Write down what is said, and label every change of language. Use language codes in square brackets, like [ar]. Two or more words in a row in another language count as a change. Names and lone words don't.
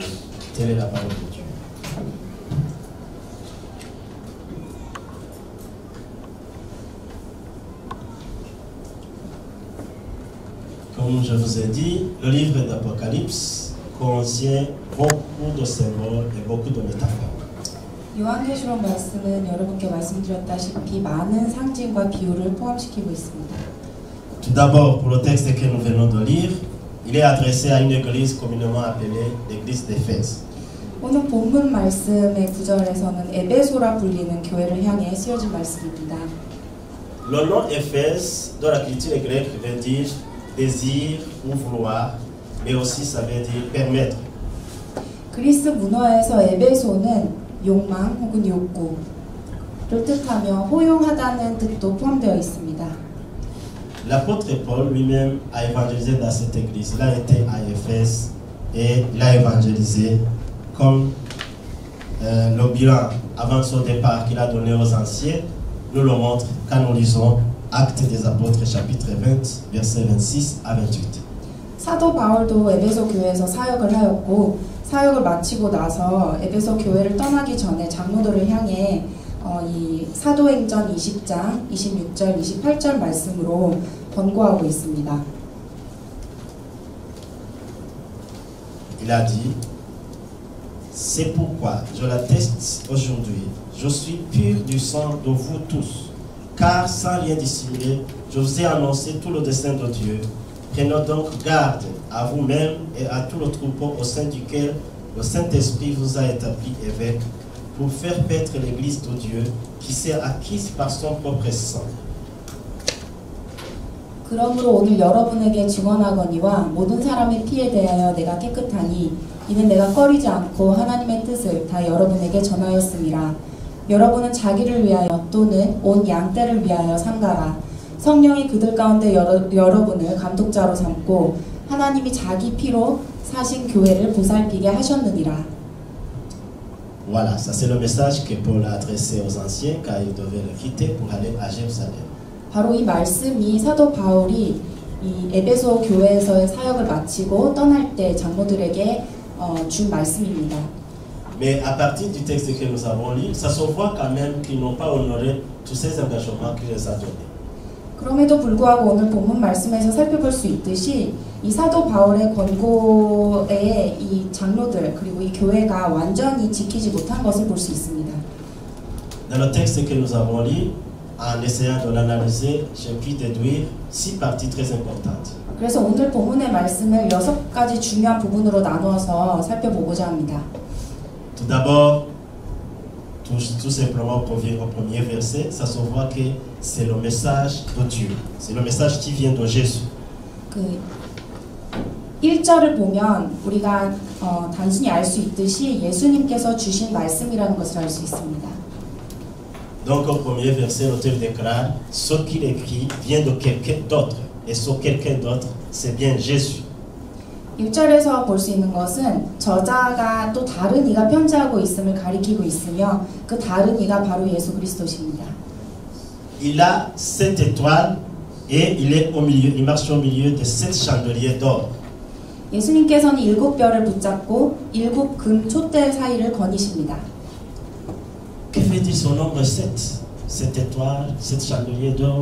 [fr] Telle est la parole de Dieu. Comme je vous ai dit, le livre d'Apocalypse contient beaucoup de symboles et beaucoup de métaphores. [ko] 요한계시록 말씀은 여러분께 말씀드렸다시피 많은 상징과 비유를 포함시키고 있습니다. [fr] Tout d'abord, pour le texte que nous venons de lire, il est adressé à une église communément appelée l'église d'Éphèse. [ko] 오늘 본문 말씀의 구절에서는 에베소라 불리는 교회를 향해 쓰여진 말씀입니다. [fr] Le nom Éphèse, dans la culture grecque, veut dire désir ou vouloir, mais aussi ça veut dire permettre. [ko] 그리스 문화에서 에베소는 욕망 혹은 욕구를 뜻하며 호용하다는 뜻도 포함되어 있습니다. [fr] L'apôtre Paul lui-même a évangélisé dans cette église. Il a été à Éphèse et il a évangélisé comme le bilan avant son départ qu'il a donné aux anciens nous le montre quand nous lisons Actes des Apôtres chapitre 20 versets 26 à 28. [ko] 사도 바울도 에베소 교회에서 사역을 하였고 사역을 마치고 나서 에베소 교회를 떠나기 전에 장로들을 향해 이 사도행전 20장 26절 28절 말씀으로 권고하고 있습니다. [fr] Il a dit, c'est pourquoi je l'atteste aujourd'hui, je suis pur du sang de vous tous, car sans rien dissimuler, je vous ai annoncé tout le dessein de Dieu. Prenez donc garde à vous-même et à tout le troupeau au sein duquel le Saint-Esprit vous a établi évêque pour faire paître l'Église de Dieu qui s'est acquise par son propre sang. [ko] 그러므로 오늘 여러분에게 증언하거니와 모든 사람의 피에 대하여 내가 깨끗하니 이는 내가 꺼리지 않고 하나님의 뜻을 다 여러분에게 전하였음이라. 여러분은 자기를 위하여 또는 온 양떼를 위하여 삼가라. 성령이 그들 가운데 여러분을 감독자로 삼고 하나님이 자기 피로 사신 교회를 보살피게 하셨느니라. [fr] Voilà, ça c'est le message que Paul a adressé aux anciens car ils devaient le quitter pour aller à Jérusalem. [ko] 바로 이 말씀이 사도 바울이 이 에베소 교회에서의 사역을 마치고 떠날 때 장로들에게 준 말씀입니다. [fr] Mais à partir du texte que nous avons lu, ça se voit quand même qu'ils n'ont pas honoré tous ces engagements qu'il les a donnés. [ko] 그럼에도 불구하고 오늘 본문 말씀에서 살펴볼 수 있듯이 이 사도 바울의 권고에 이 장로들 그리고 이 교회가 완전히 지키지 못한 것을 볼 수 있습니다. [fr] Dans le texte que nous avons lu, en essayant de l'analyser, j'ai pu déduire 6 parties très importantes. [ko] 그래서 오늘 본문의 말씀을 6가지 중요한 부분으로 나누어서 살펴보고자 합니다. [fr] Tout d'abord, tout simplement pour venir au premier verset, ça se voit que c'est le message de Dieu. C'est le message qui vient de Jésus. [ko] 그 1절을 보면 우리가 단순히 알 수 있듯이 예수님께서 주신 말씀이라는 것을 알 수 있습니다. [fr] Donc au premier verset, l'auteur déclare, ce qu'il écrit vient de quelqu'un d'autre. Et ce quelqu'un d'autre, c'est bien Jésus. [ko] 1절에서 볼 수 있는 것은 저자가 또 다른 이가 편지하고 있음을 가리키고 있으며 그 다른 이가 바로 예수 그리스도십니다. [fr] Il a 7 étoiles et il est au milieu, il marche au milieu de 7 chandeliers d'or. [ko] 예수님께서는 7별을 붙잡고 7 금 촛대 사이를 거니십니다. [fr] Que veut dire son nombre 7? 7 étoiles, 7 chandeliers d'or.